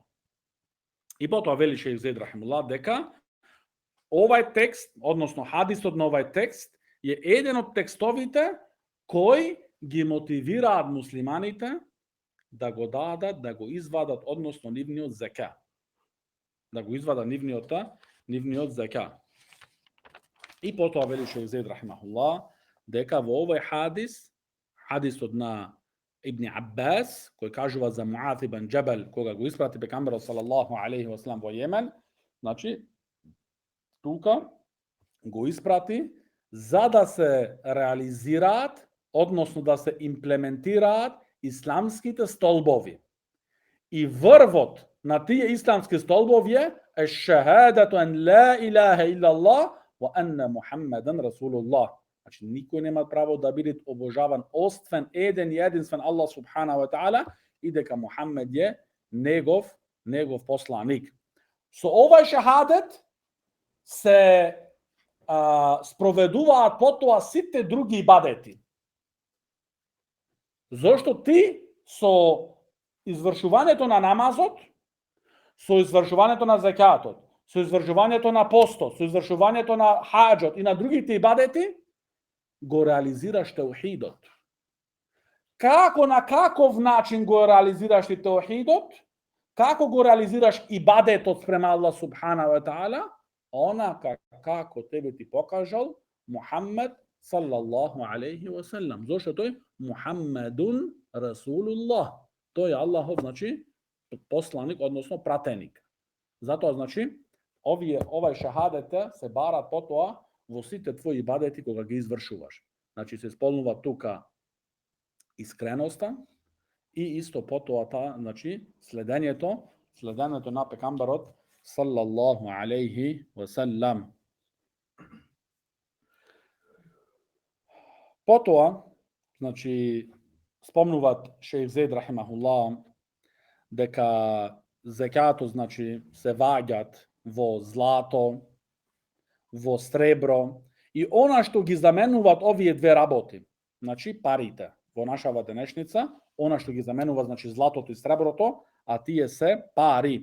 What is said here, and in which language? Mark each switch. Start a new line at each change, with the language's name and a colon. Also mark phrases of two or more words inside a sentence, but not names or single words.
Macedonian: И потоа вели шејх Зейд рахимуллах дека овај текст, односно хадисот на овај текст е еден од текстовите кои ги мотивираат муслиманите да го дадат, да го извадат, односно нивниот зека. Да го извадат нивниот зека. И потоа вели шејх Зейд рахимахуллах дека во овој хадисот на Ибн Аббас, кој кажува за Муаз ибн Џабел, кога го испрати пекамберот
Arabic: صلى الله عليه وسلم
Macedonian: во Јемен, значи тука го испрати за да се реализираат, односно да се имплементираат исламските столбови. И врвот на тие исламски столбови е
Arabic: شهادة أن لا إله إلا الله وأن محمدا رسول الله.
Macedonian: Значи, никој нема право да биде обожаван освен еден и единствен Аллах
Arabic: سبحانه وتعالى
Macedonian: и дека Мухаммед е негов посланик. Со овај шахадет се спроведуваат потоа сите други ибадети. Зошто ти со извршувањето на намазот, со извршувањето на закатот, со извршувањето на постот, со извршувањето на хаџот и на другите ибадети, го реализираш теухидот. Како на каков начин го реализираш ти теухидот? Како го реализираш ибадетот спрема Аллах
Arabic: سبحانه وتعالى?
Macedonian: Онака како тебе ти покажал Мухаммед
Arabic: صلى الله عليه وسلم.
Macedonian: Зошто тој
Arabic: محمد رسول الله.
Macedonian: Тој е Аллахов, значи, посланик, односно пратеник. Затоа, значи, овај шахадете се барат потоа во сите твои ибадети кога ги извршуваш. Значи, се исполнува тука искреноста и исто потоа значи, следењето на пекамберот
Arabic: صلى الله عليه وسلم.
Macedonian: Потоа, значи, спомнуват шејх Зейд рахимахуллах дека зекатот, значи, се ваѓат во злато, во сребро и она што ги заменуваат овие две работи, значи парите во нашава денешница, она што ги заменува, значи, златото и среброто, а тие се пари.